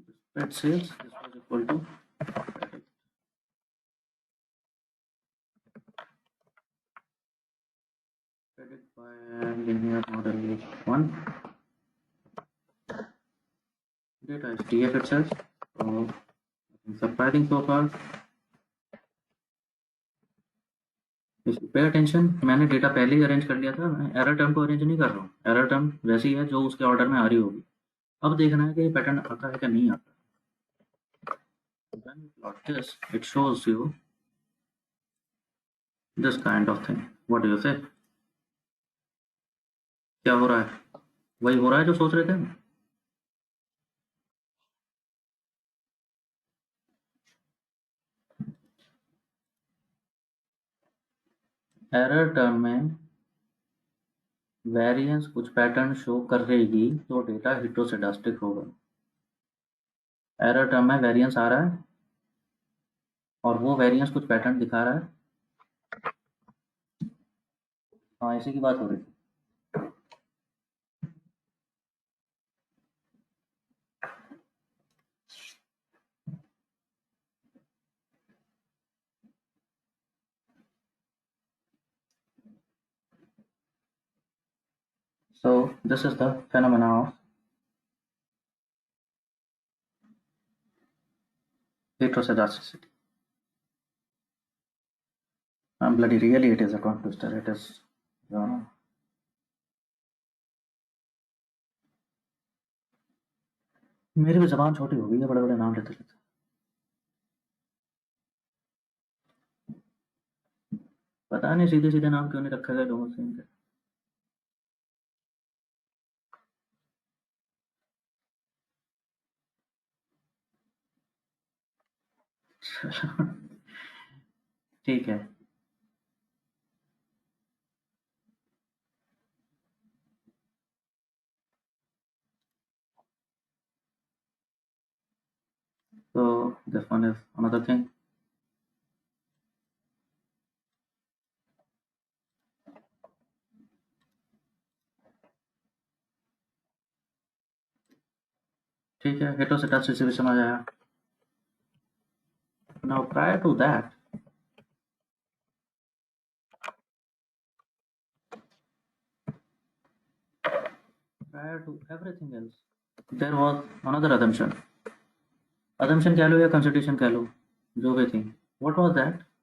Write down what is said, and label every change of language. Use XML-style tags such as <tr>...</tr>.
<en>Spread sales this was equal to predict by linear model 1, data is TF itself, so nothing surprising so far.</en> <hi>Pay attention, मैंने data पहले ही arrange कर लिया था, मैं error term को arrange नहीं कर रहा हूँ। एरर टर्म वैसी है जो उसके ऑर्डर में आ रही होगी। अब देखना है कि ये पैटर्न आता है कि नहीं आता।</hi> <en>When you plot this, it shows you this kind of thing. What do you say?</en> <hi>क्या हो रहा है? वही हो रहा है जो सोच रहे थे। एरर टर्म में वेरिएंस कुछ पैटर्न शो कर रहेगी तो डेटा हेटेरोसेडास्टिक होगा। एरर टर्म में वेरिएंस आ रहा है और वो वेरिएंस कुछ पैटर्न दिखा रहा है। हाँ, इसी की बात हो रही थी।</hi> <en>So this is the phenomena of heteroscedasticity. Bloody really it is a tongue twister. It is,</en> <hi>मेरी भी जबान छोटी हो गई है बड़े-बड़े नाम लेते-लेते। पता नहीं सीधे-सीधे नाम क्यों नहीं रखे गए लोगों से इनके। ठीक है।</hi> <en>So this one is another thing.</en> <hi>ठीक है, हेटेरोसेडास्टिसिटी भी समझ आया।</hi> <en>Now prior to that, prior to everything else, there was another assumption.</en> <hi>Assumption कह लो या कंसिडरेशन कह लो, जो भी थी।</hi> <en>What was that?</en>